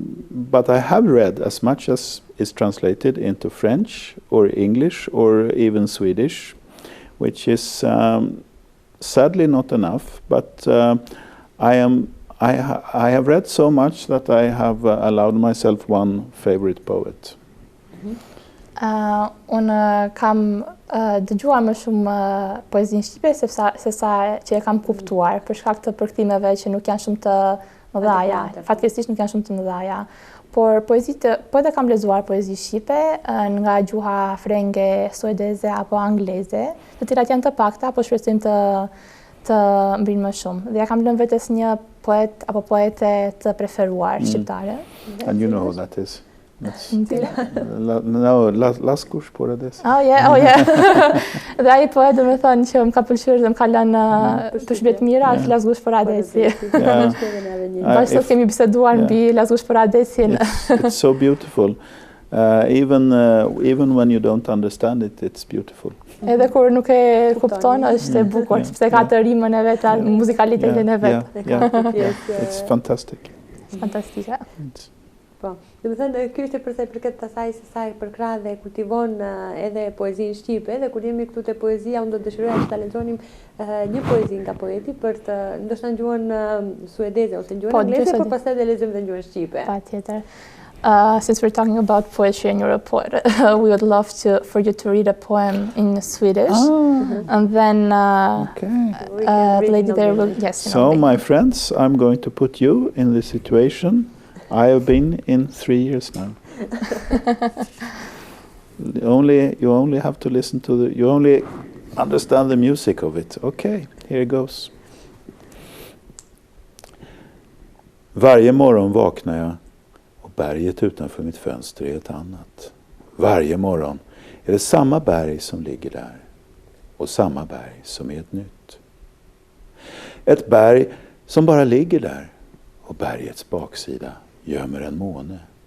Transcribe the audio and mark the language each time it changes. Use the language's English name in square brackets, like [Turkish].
[English] But I have read as much as is translated into French or English or even Swedish, which is sadly not enough, but I have read so much that I have allowed myself one favorite poet. [Albanian] Unë kam dëgjuar më shumë poezinë shqipe se sa që e kam kuptuar, për shkak të përkthimeve që nuk janë shumë të mëdhaja, fatkeqësisht nuk janë shumë të mëdhaja. Por po edhe kam lexuar poezi shqipe nga gjuha frenge, suedeze apo angleze, të cilat janë të pakta, po shpresojmë të mbrinë më shumë. Dhe ja kam lënë vetes një poet apo poete të preferuar shqiptare. [English] And you know who that is? No, Laskush por adesso. Oh yeah. [Albanian] Dhe ai poet, domethënë që më ka pëlqyer dhe më ka lënë përshtypje të mira, është Laskush por adesi. Bashkë kemi biseduar mbi Laskush por adesin. [English] It's so beautiful. Even when you don't understand it, it's beautiful. [Albanian] Edhe kur nuk e kupton, është e bukur, sepse ka të rimën e vet, muzikalitetin e vet. [English] It's fantastic. [Albanian] Fantastike. Po, dhe më thënë, kjo është përsa I përket të asaj se sa I përkrah dhe kultivon edhe poezinë shqipe, dhe kur jemi këtu te poezia, unë do të dëshiroja që ta lexonim një poezi nga poeti për të ndoshta në gjuhën suedeze ose në gjuhën angleze, por pastaj dhe lexojmë në gjuhën shqipe. Patjetër. [English] Since we're talking about poetry and you're a poet, we would love for you to read a poem in Swedish, and then the lady there will, yes. So, my friends, I'm going to put you in the situation I have been in 3 years now. You only have to listen to you only understand the music of it. Okay, here it goes. [Swedish] Varje morgon vaknar jag och berget utanför mitt fönster är ett annat. Varje morgon är det samma berg som ligger där och samma berg som är ett nytt. Ett berg som bara ligger där och bergets baksida gömmer en måne.